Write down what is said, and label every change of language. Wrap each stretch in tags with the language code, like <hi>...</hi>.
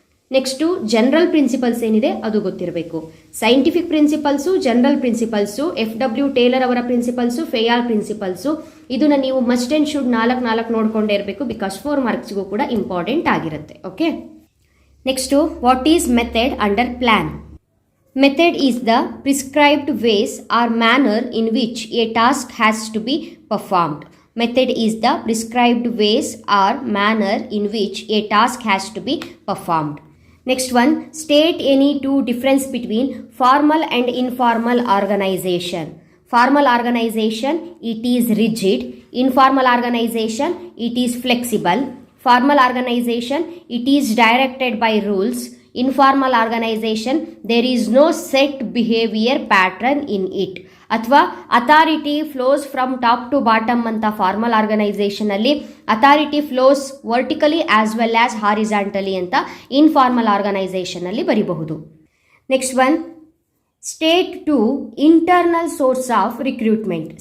<kn>Next general principles ಏನಿದೆ ಅದು ಗೊತ್ತಿರಬೇಕು. Scientific principles, general principles, ಎಫ್.ಡಬ್ಲ್ಯೂ. Taylor ಅವರ ಪ್ರಿನ್ಸಿಪಲ್ಸು, ಫೇಯಾಲ್ ಪ್ರಿನ್ಸಿಪಲ್ಸು. ಇದನ್ನ ನೀವು</kn> <en>must and should</en> <kn>4 ನೋಡ್ಕೊಂಡೇ ಇರಬೇಕು, ಬಿಕಾಸ್ 4 ಮಾರ್ಕ್ಸ್ಗೂ ಕೂಡ ಇಂಪಾರ್ಟೆಂಟ್ ಆಗಿರುತ್ತೆ.</kn> <en>Okay, next, what is method under plan. Method is the prescribed ways or manner in which a task has to be performed. Method is the prescribed ways or manner in which a task has to be performed. Next one, state any 2 difference between formal and informal organization. Formal organization, it is rigid. Informal organization, it is flexible. Formal organization, it is directed by rules. Informal organization, there is no set behavior pattern in it. ಅಥವಾ authority flows from top to bottom ಅಂತ formal organisation ಅಲ್ಲಿ, authority flows vertically as well as horizontally ಅಂತ informal organisation</en> <kn>ಅಲ್ಲಿ ಬರೀಬಹುದು.</kn> <en>Next one, state 2 internal source of recruitment.</en>